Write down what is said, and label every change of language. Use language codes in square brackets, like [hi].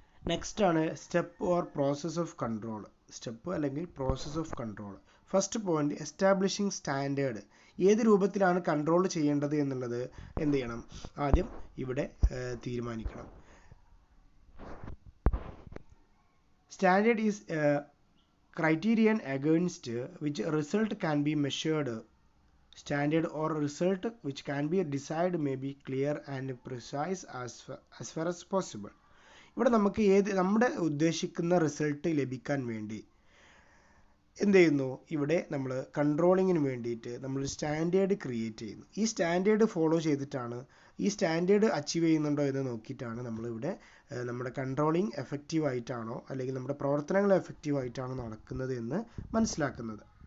[ml] Next ആണ് step or process of control. Step അല്ലെങ്കിൽ process of control. First point, establishing standard. ഏത് രൂപത്തിലാണ് control ചെയ്യേണ്ടത് എന്നുള്ളത് എന്ത് ചെയ്യണം, ആദ്യം ഇവിടെ തീരുമാനിക്കണം. [en] Standard is criterion against which result can be measured. Standard or result which can be desired may be clear and precise as far as possible. [ml] ഇവിടെ നമുക്ക് നമ്മുടെ ഉദ്ദേശിക്കുന്ന റിസൾട്ട് ലഭിക്കാൻ വേണ്ടി എന്ത് ചെയ്യുന്നു, ഇവിടെ നമ്മൾ കൺട്രോളിങ്ങിന് വേണ്ടിയിട്ട് നമ്മൾ സ്റ്റാൻഡേർഡ് ക്രിയേറ്റ് ചെയ്യുന്നു. ഈ സ്റ്റാൻഡേർഡ് ഫോളോ ചെയ്തിട്ടാണ്, ഈ സ്റ്റാൻഡേർഡ് അച്ചീവ് ചെയ്യുന്നുണ്ടോ എന്ന് നോക്കിയിട്ടാണ് നമ്മളിവിടെ നമ്മുടെ കൺട്രോളിങ് എഫക്റ്റീവ് ആയിട്ടാണോ, അല്ലെങ്കിൽ നമ്മുടെ പ്രവർത്തനങ്ങൾ എഫക്റ്റീവ് ആയിട്ടാണോ നടക്കുന്നത് എന്ന് മനസ്സിലാക്കുന്നത്.